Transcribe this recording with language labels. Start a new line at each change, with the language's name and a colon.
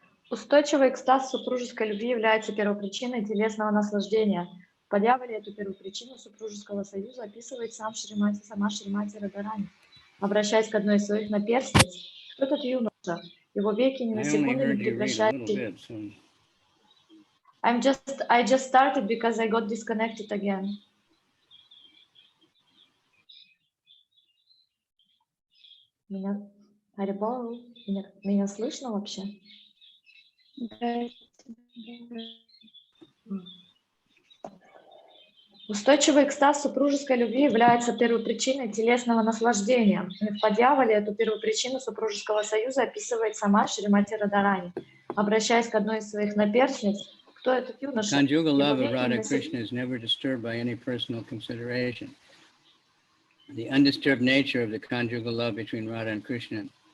Russian: Устойчивый экстаз супружеской любви является первопричиной телесного наслаждения. В Падьявале эту первопричину супружеского союза описывает сама Шримати Радharani, обращаясь к одной из своих наперстниц. Кто этот юноша? Его веки ни на секунду не прекращают.
English: I just started because I got disconnected again.
Russian: Меня слышно вообще? Устойчивый экстаз супружеской любви является первопричиной телесного наслаждения. В Падьявале эту первопричину супружеского союза описывает сама Шримати Радharani, обращаясь к одной из своих наперстниц. Кто этот юноша?
English: Conjugal love of Radha Krishna is never disturbed by any personal consideration. The undisturbed nature of the conjugal love between Radha and Krishna